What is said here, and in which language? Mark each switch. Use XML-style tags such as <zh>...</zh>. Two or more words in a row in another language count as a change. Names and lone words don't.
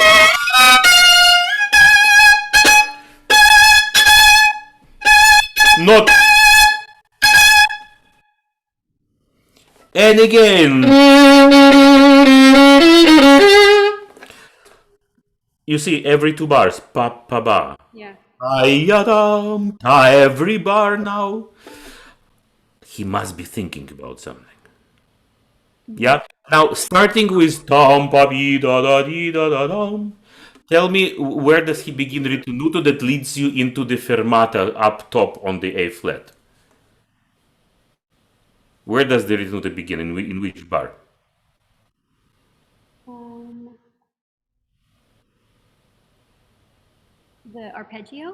<en>Not. And again. You see, every 2 bars. Pa pa ba. Yeah. Ayadam. Every bar now. He must be thinking about something. Yeah. Now, starting with tom pa bi da da di da da dum. Tell me, where does he begin ritenuto that leads you into the fermata up top on the A flat? Where does the ritenuto begin? In which bar? Um, the arpeggio.</en>